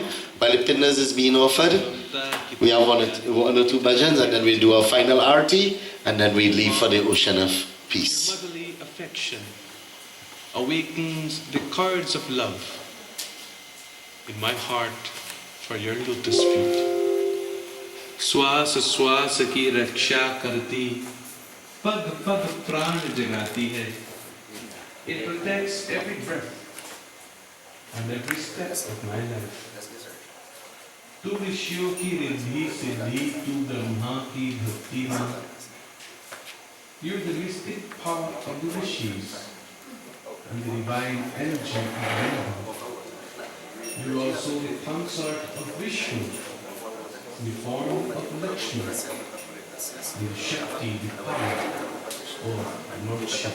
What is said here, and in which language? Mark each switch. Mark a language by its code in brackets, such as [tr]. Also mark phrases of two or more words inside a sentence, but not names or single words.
[en] While the pindas is being offered, we have one or two bhajans, and then we'll do our final arti, and then we leave for the ocean of peace. Your motherly affection awakens the chords of love in my heart for your lotus feet. [hi] श्वास श्वास की रक्षा करती, पग पग प्राण जगाती है. [en] It protects every breath and every step of my life. [hi] Tu विषयों की रिद्धि सिद्धि tu ब्रह्मा की भक्ति में. [en] You're the mystic power of the rishis and the divine energy of Brahma. You're also the consort of Vishnu in the form of Lakshmi, the Shakti, the power, or Lordship.